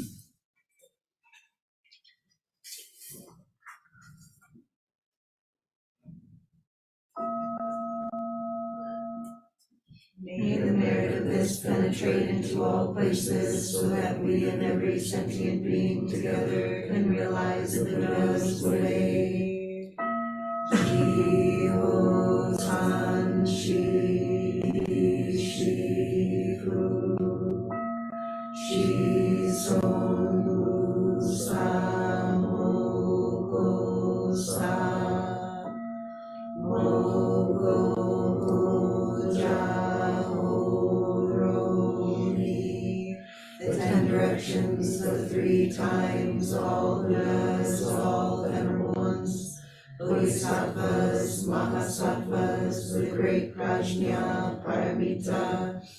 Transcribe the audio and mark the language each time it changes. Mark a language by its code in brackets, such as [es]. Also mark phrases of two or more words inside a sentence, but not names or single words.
[en] May the merit of this penetrate into all places, so that we and every sentient being together can realize the Buddha's way. [ja] 十方三世諸仏諸尊菩薩摩訶薩摩訶般若. [en] The 10 directions, the 3 times, all Buddhas, all ever ones, Bodhisattvas, Mahasattvas, the great Prajna, Paramita.